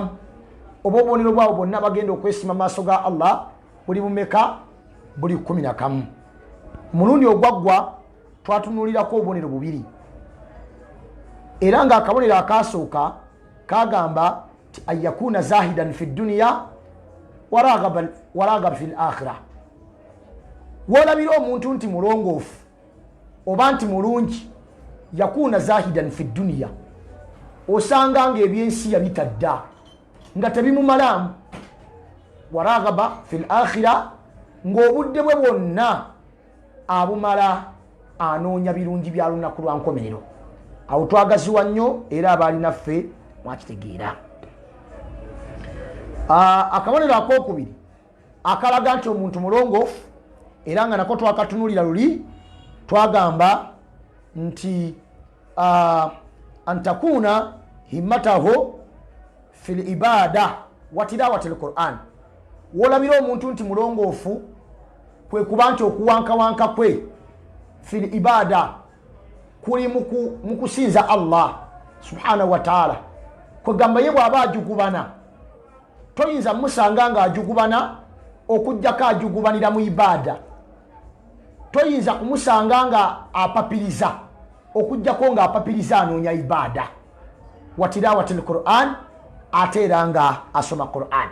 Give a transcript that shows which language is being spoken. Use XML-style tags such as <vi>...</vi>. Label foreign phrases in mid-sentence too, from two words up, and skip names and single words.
<lg>Oba obubonero bwabo bonna bagenda okwesiima maaso ga Allah buli bumeka? Buli 11. Mulundi ogwaggwa twatunuulirako obubonero 2 era ng'akabonero akaasooka kagamba ti</lg> <ar>أن يكون زاهدا في الدنيا وراغبا في الآخرة.</ar> <lg>Wolabira omuntu nti mulongoofu oba nti mulungi,</lg> <ar>يكون زاهدا في الدنيا,</ar> <lg>osanga nga ebyensi yabitadda nga tebimumalamu.</lg> <ar>وراغبا في الآخرة,</ar> <lg>ng'obudde bwe bwonna abumala anoonya birungi bya lunaku lwa nkomerero. Awo twagaziwa nnyo era abaali naffe mwakitegeera. Akabonero akokubiri akalaga nti omuntu mulongoofu era nga nako twakatunulira luli twagamba nti</lg> <ar>أن تكون همته في العبادة وتلاوة القرآن.</ar> <lg>Wolabira omuntu nti mulongoofu kwe kuba nti okuwankawanka kwe</lg> <ar>في العبادة</ar> <lg>kuli mukusinza Allah</lg> <ar>سبحانه وتعالى.</ar> <lg>Kwegamba ye bw'aba ajugubana toyinza musanga nga ajugubana okujjako ajugubanira mu ibada. Toyinza kumusanga nga apapiriza okujjako nga apapiriza anoonya ibada.</lg> <ar>وتلاوة القرآن,</ar> <lg>ate era nga asoma Qur'an.</lg>